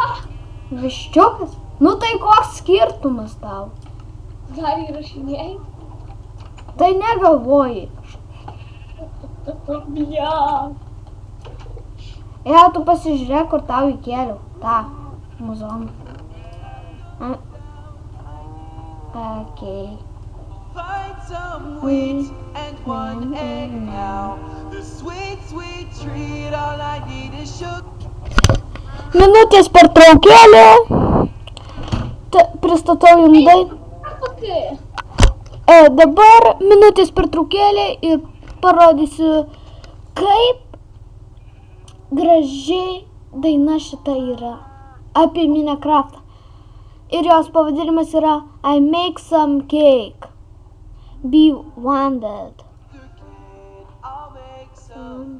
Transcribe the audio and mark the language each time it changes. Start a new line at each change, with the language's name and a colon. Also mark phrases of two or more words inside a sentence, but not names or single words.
Lithuanian: Viščiukas? Nu tai koks skirtumas tau? Dar įrašinėjai? Tai negalvoji. Blia. Tu pasižiūrėk, kur tau įkėliau. Ta, muzoną.
English: Okay. Find some wheat and one egg now. The sweet, sweet treat, all I need is sugar.
Lithuanian: Minutės pertraukėlė. Pristatau jums dainą. Dabar minutės pertraukėlė ir parodysiu, kaip gražiai daina šita yra apie Minecraftą. Ir jos pavadinimas yra
English: I make some cake. Be wondered. I'll make some